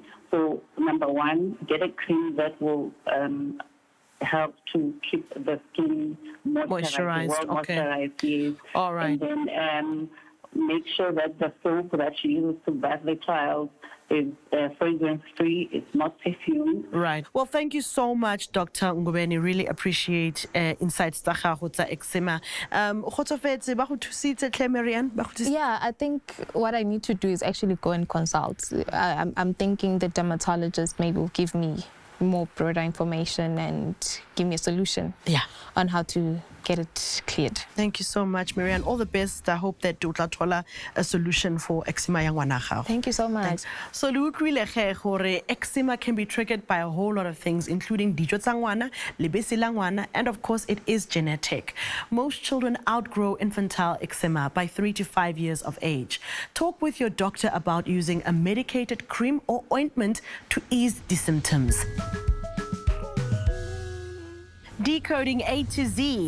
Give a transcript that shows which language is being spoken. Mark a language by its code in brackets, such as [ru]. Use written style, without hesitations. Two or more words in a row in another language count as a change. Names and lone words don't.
[en] So number one, get a cream that will help to keep the skin moisturized. Yes. All right. And then make sure that the soap that she uses to bath the child is fragrance-free, it's not perfumed. Right. Well, thank you so much, Dr. Ngobeni. Really appreciate insights [tn] tsa gago tsa [en] eczema. Yeah, I think what I need to do is actually go and consult. I'm thinking the dermatologist maybe will give me more broader information and give me a solution on how to get it cleared. Thank you so much, Marianne. All the best. I hope that you will a solution for eczema [tn] yang ngwana gago. [en] Thank you so much. So eczema can be triggered by a whole lot of things, including [tn] dijo tsa ngwana, lebese la ngwana, [en] and of course it is genetic. Most children outgrow infantile eczema by 3 to 5 years of age. Talk with your doctor about using a medicated cream or ointment to ease the symptoms. Decoding A to Z.